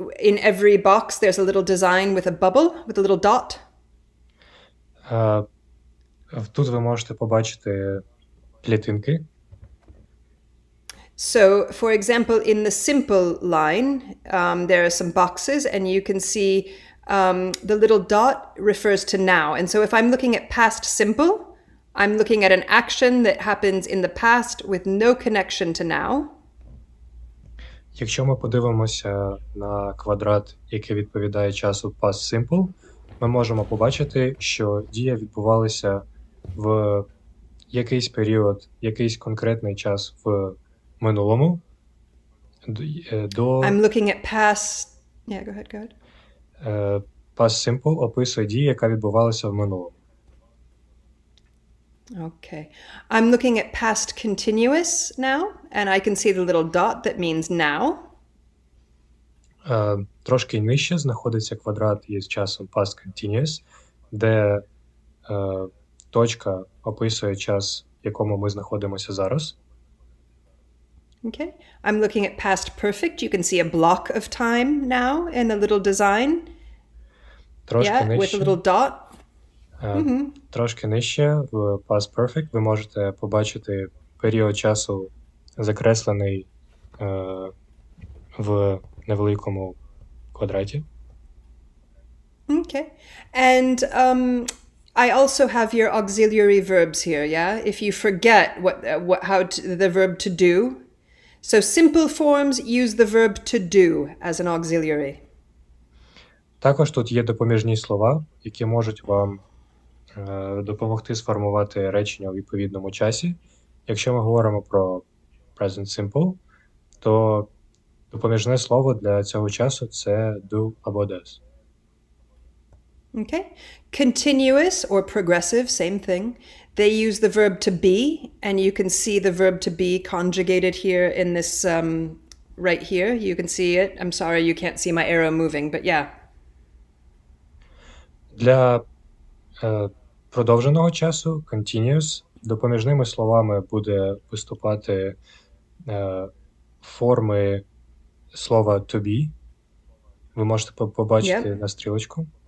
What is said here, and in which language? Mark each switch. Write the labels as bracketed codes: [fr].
[en] In every box there's a little design with a bubble, with a little dot. [uk] Тут ви можете побачити клітинки. [en] So, for example, in the simple line, there are some boxes, and you can see the little dot refers to now. And so if I'm looking at past simple, I'm looking at an action that happens in the past with no connection to now. [uk] Якщо ми подивимося на квадрат, який відповідає часу past simple, ми можемо побачити, що дія відбувалася в якийсь період, якийсь конкретний час в минулому. [en] I'm looking at past... Yeah, go ahead. [uk] Past simple описує дію, яка відбувалася в минулому. [en] Okay. I'm looking at past continuous now, and I can see the little dot that means now. [uk] Трошки нижче знаходиться квадрат із часом past continuous, де точка описує час, в якому ми знаходимося зараз. [en] Okay. I'm looking at past perfect. You can see a block of time now in a little design. [uk] Трошки [en] Yeah, with a [uk] нижче. [en] little dot. [uk] Трошки нижче в Past Perfect ви можете побачити період часу, закреслений в невеликому квадраті. [en] Okay. And I also have your auxiliary verbs here, yeah? If you forget the verb to do. So simple forms use the verb to do as an auxiliary. [uk] Також тут є допоміжні слова, які можуть вам допомогти сформувати речення у відповідному часі. Якщо ми говоримо про present simple, то допоміжне слово для цього часу – це do або does. [en] Okay. Continuous or progressive, same thing. They use the verb to be, and you can see the verb to be conjugated here in this, right here. You can see it. I'm sorry you can't see my arrow moving, but yeah. [uk] Для продовженого часу continuous допоміжними словами буде виступати форми слова to be. Ви можете побачити на стрілочку.